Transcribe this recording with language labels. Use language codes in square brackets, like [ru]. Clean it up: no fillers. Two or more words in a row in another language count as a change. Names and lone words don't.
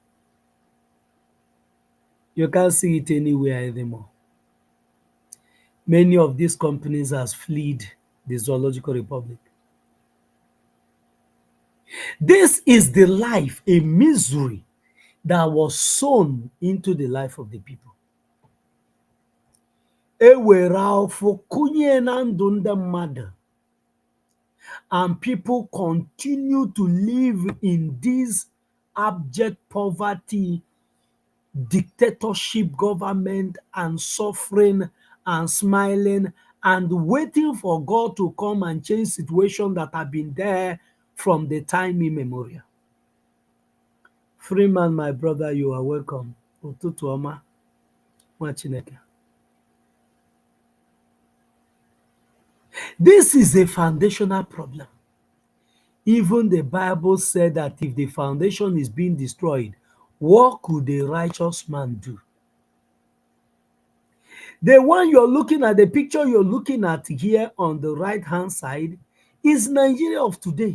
[en] You can't see it anywhere anymore. Many of these companies has fled the Zoological Republic. This is the life, a misery that was sown into the life of the people. [ig] E were afọ kụnye na ndụ ndị mmadụ, [en] and people continue to live in this abject poverty, dictatorship government, and suffering and smiling and waiting for God to come and change situations that have been there from the time immemorial. Freeman, my brother, you are welcome. [ig] Ụtụtụ ọma, nwa Chineke. [en] This is a foundational problem. Even the Bible said that if the foundation is being destroyed, what could a righteous man do? The one you're looking at, the picture you're looking at here on the right-hand side is Nigeria of today.